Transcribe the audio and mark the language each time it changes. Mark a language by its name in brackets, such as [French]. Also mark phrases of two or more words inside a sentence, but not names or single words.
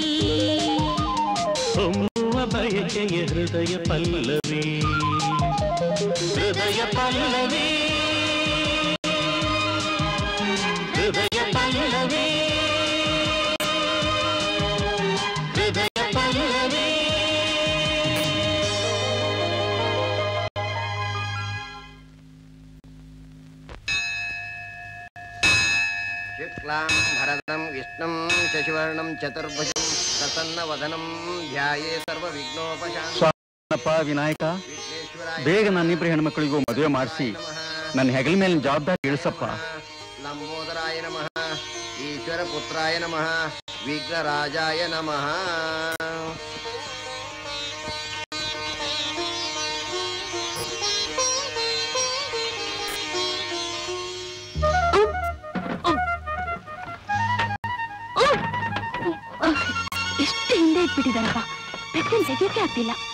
[Kannada] ಹೊಮ್ಮುವ ಬಯಕೆಯ ಹೃದಯ ಪಲ್ಲವಿ ಹೃದಯ ಪಲ್ಲವಿ ಹೃದಯ ಪಲ್ಲವಿ ಹೃದಯ ಪಲ್ಲವಿ [Sanskrit] शुक्लां भरदं विष्णुं शशिवर्णं चतुर्भुजं प्रसन्नवदनं ध्याये सर्वविघ्नोपशान्तये। [Kannada] ವಿನಾಯಕ ಬೇಗ ನನ್ನಿಬ್ಬರು ಹೆಣ್ಮಕ್ಳಿಗೂ ಮದುವೆ ಮಾಡಿಸಿ ನನ್ನ ಹೆಗಲ ಮೇಲಿನ ಜವಾಬ್ದಾರಿ ಇಳಿಸಪ್ಪ. [Sanskrit] लंबोदराय नमः, ईश्वरपुत्राय नमः, विघ्नराजाय नमः। [Kannada] ಎಷ್ಟು ಹಿಂದೆ ಇಟ್ಬಿಟ್ಟಿದಾರಪ್ಪ, ಬೆಕ್ಕಿನ ತೆಗಿಯಕ್ಕೆ ಆಗ್ತಿಲ್ಲ.